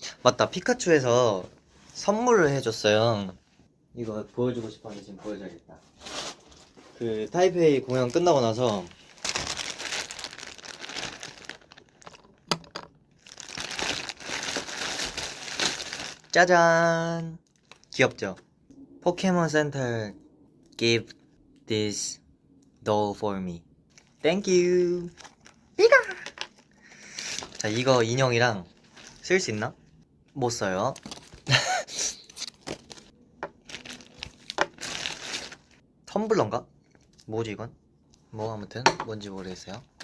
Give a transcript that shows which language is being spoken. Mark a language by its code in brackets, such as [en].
[ko] 맞다, 피카츄에서 선물을 해줬어요. 이거 보여주고 싶었는데 지금 보여줘야겠다. 그 타이페이 공연 끝나고 나서 짜잔! 귀엽죠? 포켓몬 센터 [en] give this doll for me. Thank you. 삐가. [ko] 자, 이거 인형이랑 쓸 수 있나? 못 써요. 텀블러인가? 뭐지 이건? 뭐 아무튼 뭔지 모르겠어요.